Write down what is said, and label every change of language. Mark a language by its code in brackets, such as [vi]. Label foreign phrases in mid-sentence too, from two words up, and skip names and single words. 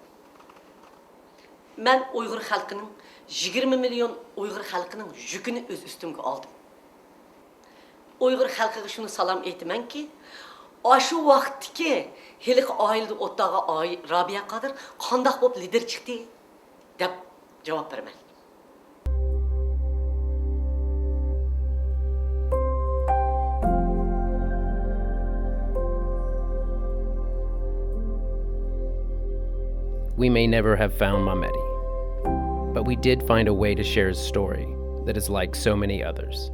[uz] Men Uyg'ur xalqining 20 million Uyg'ur xalqining yukini o'z ustimga oldim. Uyg'ur xalqiga shuni salom aytamanki, shu vaqtdagi heliq oilada o'rtog'i Robiya Qodir qandoq bo'lib lider chiqdi deb javob beraman. [en] We may never have found Mahmetti, but we did find a way to share his story that is like so many others.